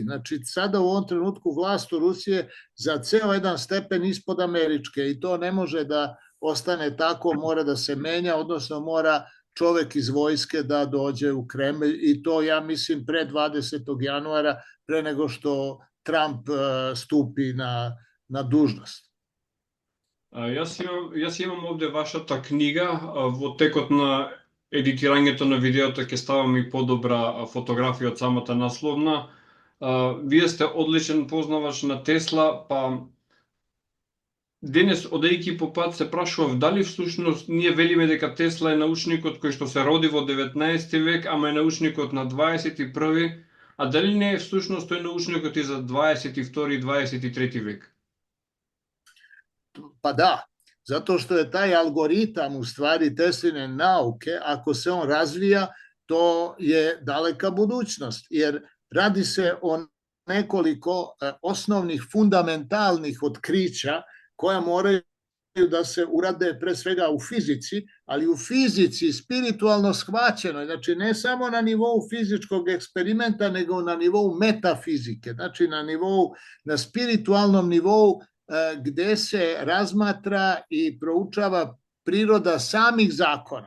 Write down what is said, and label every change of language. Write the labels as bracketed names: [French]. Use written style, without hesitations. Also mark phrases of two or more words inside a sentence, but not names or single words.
[Serbian] Znači, sada u ovom trenutku vlast u Rusije za ceo jedan stepen ispod američke i to ne može da ostane tako, mora da se menja, odnosno mora čovek iz vojske da dođe u Kremlj i to, ja mislim, pre 20. januara, pre nego što Trump stupi na dužnost. [Macedonian] Јас имам овде вашата книга, во текот на едитирањето на видеото ќе ставам и подобра фотографија од самата насловна. Вие сте одличен познавач на Тесла, па денес, одејќи по пат, се прашував дали всушност ние велиме дека Тесла е научникот кој што се роди во 19 век, ама е научникот на 21, а дали не е всушност тој научникот и за 22 и 23 век? [Serbian] Pa da, zato što je taj algoritam u stvari Tesline nauke, ako se on razvija, to je daleka budućnost, jer radi se o nekoliko osnovnih fundamentalnih otkrića koja moraju da se urade pre svega u fizici, ali u fizici spiritualno shvaćeno, znači ne samo na nivou fizičkog eksperimenta, nego na nivou metafizike, znači na spiritualnom nivou gde se razmatra i proučava priroda samih zakona.